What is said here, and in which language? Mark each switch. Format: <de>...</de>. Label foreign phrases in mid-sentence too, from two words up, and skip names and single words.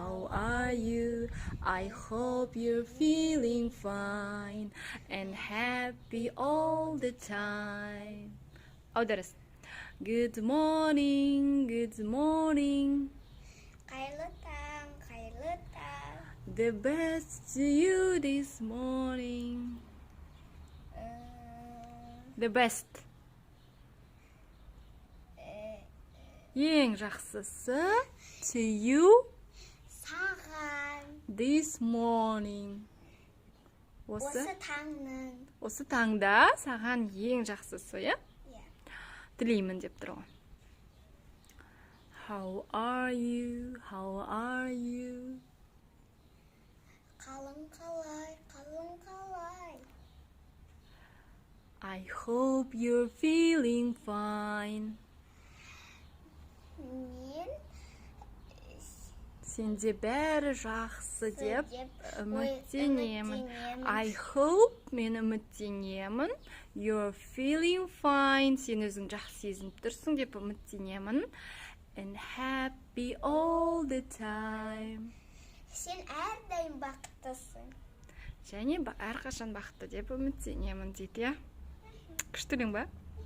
<en>I hope you're feeling fine and happy all the time. درس. Good morning.</en> <ar>خير</ar> <en>The best to you this morning. The best.</en> <kk>ең жақсысы</kk> <en>to you</en> <kk>саған</kk> <en>this morning.</en> <kk>осы таңда саған ең жақсысы, иә? Тілеймін деп тұр ғой.</kk> <en>How are you?</en> <kk>қалың қалай</kk> <en>I hope you're feeling fine.</en> <kk>мен Сенде бәрі жақсы деп үміттенемін.</kk> <en>I hope,</en> <kk>мен үміттенемін.</kk> <en>You're feeling fine.</en> <kk>Сен өзің жақсы сезініп тұрсың деп үміттенемін.</kk> <en>And happy all the time.</en> <kk>сен әрдайым бақыттысың. Және әрқашан бақытты деп үміттенемін дейді, иә? Күштілең ба?</kk>